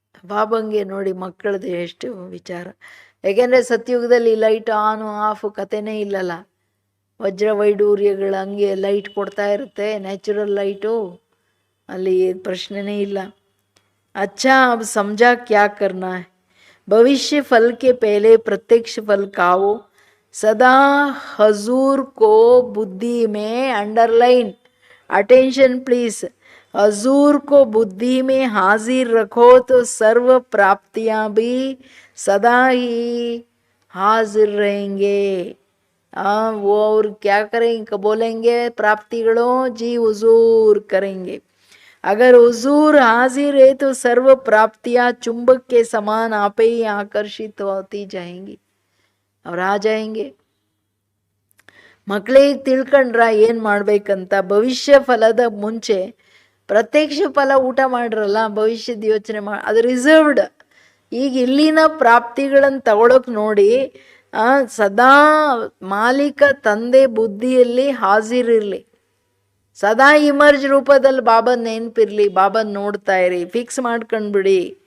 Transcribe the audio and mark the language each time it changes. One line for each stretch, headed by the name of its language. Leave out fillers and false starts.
Kannada: ಬಾಬಂಗೆ ನೋಡಿ ಮಕ್ಕಳದು ಎಷ್ಟು ವಿಚಾರ. ಯಾಕೆಂದರೆ ಸತ್ಯುಗದಲ್ಲಿ ಲೈಟ್ ಆನು ಆಫು ಕತೆನೇ ಇಲ್ಲಲ್ಲ. ವಜ್ರ ವೈಡೂರ್ಯಗಳು ಹಂಗೆ ಲೈಟ್ ಕೊಡ್ತಾ ಇರುತ್ತೆ, ನ್ಯಾಚುರಲ್ ಲೈಟು, ಅಲ್ಲಿ ಪ್ರಶ್ನೆನೇ ಇಲ್ಲ.
Hindi: अच्छा अब समझा क्या करना है, भविष्य फल के पहले प्रत्यक्ष फल खाओ, सदा हजूर को बुद्धि में अंडरलाइन, अटेंशन प्लीज, हजूर को बुद्धि में हाजिर रखो तो सर्व प्राप्तियां भी सदा ही हाजिर रहेंगे। वो और क्या करेंगे, बोलेंगे प्राप्तिगणों जी हुजूर करेंगे। अगर हुजूर हाजिर है तो सर्व प्राप्तियां चुंबक के समान आप ही आकर्षित होती जाएंगी और आ जाएंगे।
Kannada: ಮಕ್ಕಳಿಗೆ ತಿಳ್ಕೊಂಡ್ರ ಏನು ಮಾಡ್ಬೇಕಂತ, ಭವಿಷ್ಯ ಫಲದ ಮುಂಚೆ ಪ್ರತ್ಯಕ್ಷ ಫಲ ಊಟ ಮಾಡ್ರಲ್ಲ, ಭವಿಷ್ಯದ ಯೋಚನೆ ಅದು ರಿಸರ್ವ್ಡ್. ಈಗ ಇಲ್ಲಿನ ಪ್ರಾಪ್ತಿಗಳನ್ನು ತಗೊಳಕ್ ನೋಡಿ, ಸದಾ ಮಾಲೀಕ ತಂದೆ ಬುದ್ಧಿಯಲ್ಲಿ ಹಾಜಿರಿರಲಿ, ಸದಾ ಇಮರ್ಜ್ ರೂಪದಲ್ಲಿ ಬಾಬನ್ ನೆನಪಿರ್ಲಿ, ಬಾಬನ್ ನೋಡ್ತಾ ಇರಿ, ಫಿಕ್ಸ್ ಮಾಡ್ಕೊಂಡ್ಬಿಡಿ.